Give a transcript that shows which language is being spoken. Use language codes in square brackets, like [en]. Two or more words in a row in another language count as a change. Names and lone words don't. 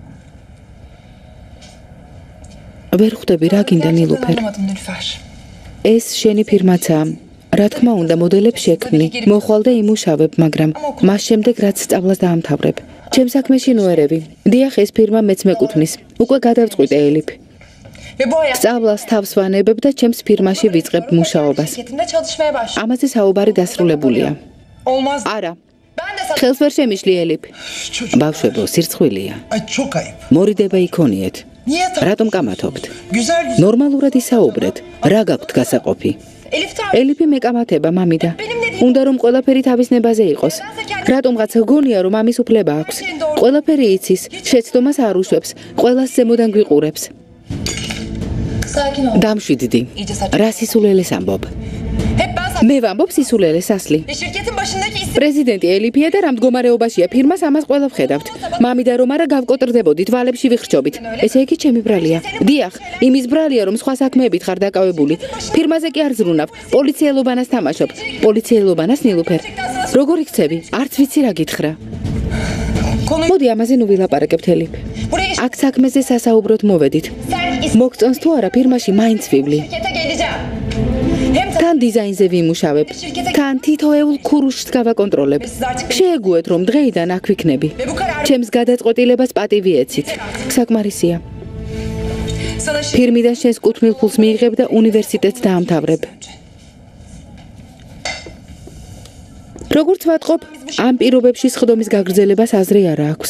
[ka] ვერ ხვდები რა გინდა ნილუფერ. ეს შენი ფირმაცაა. რა თქმა უნდა მოდელებს შექმნი, მოხვალ და იმუშავებ, მაგრამ მას შემდეგ რაც სწავლას დაამთავრებ. ჩემ საქმეში ნუერევი. დიახ, ეს ფირმა მეც მეკუთვნის. უკვე გადავწყვიტე ელიფ. [tr] Ve bu hayat [ka] სწავლას თავს ვანებებ და ჩემს ფირმაში ვიწყებ მუშაობას. [tr] şirketimde çalışmaya başladım. [ka] ამაზე საუბარი დასრულებულია. [tr] Olmaz. [ka] არა, [tr] Ben de sana [ka] ხელს ვერ შემიშლი ელიფ. [tr] Çocuk. [ka] ბავშვებო, სირცხვილია. [tr] Ay çok ayıp. [ka] მორიდება იქონიეთ. [tr] Niye [ka] რატომ კამათობთ? [tr] Güzel güzel. [ka] ნორმალურად ისაუბრეთ. რა გაქვთ გასაყოფი? Elif Tan. ელიფი მეკამათება მამიდა. უნდა რომ ყველაფერი თავის ნებაზე იყოს. რატომღაც გონია რომ ამის უფლება აქვს. ყველაფერი იცის, შეცდომას არ უშვებს, ყველას ზემოდან გვიყურებს. [tr] Sakin ol. [ka] დამშვიდდი. [tr] İyice saçma. [ka] რა სისულელეს ამბობ? [tr] Hep ben sana. [ka] მე ვამბობ სისულელეს ასლი. [tr] Şirketin başındaki isim. [ka] პრეზიდენტი ელიფია და რა მდგომარეობაშია ფირმას ამას ყველა ვხედავთ. მამიდა რომ არა გავკოტრდებოდით, ვალებში ვიხრჩობით. ესე იგი ჩემი ბრალია. დიახ, იმის ბრალია რომ სხვა საქმეებით ხარ დაკავებული. ფირმაზე კი არ ზრუნავ. პოლიციელობანას თამაშობ. პოლიციელობანას ნილუფერ. როგორ იქცევი? არც ვიცი რა გითხრა. [tr] Konuyu [ka] მოდი ამაზე ნუ ვილაპარაკებთ ელიფ. [tr] buraya [ka] აქ საქმეზე სასაუბროდ მოვედით. [tr] sen isim [ka] მოგწონს თუ არა ფირმაში მაინც ვივლი. [tr] şirkete geleceğim. Hem [ka] თან დიზაინზე ვიმუშავებ. თან თითოეულ ქურუშს გავაკონტროლებ. შეეგუეთ რომ დღეიდან აქ ვიქნები. [tr] ve bu karar [ka] ჩემს გადაწყვეტილებას პატივი ეცით. საკმარისია. [tr] sana [ka] ფირმიდან შენს კუთვნილ ფულს მიიღებ და უნივერსიტეტს დაამთავრებ. როგორც ვატყობ, ამ პირობებში სხდომის გაგრძელებას აზრი არა აქვს.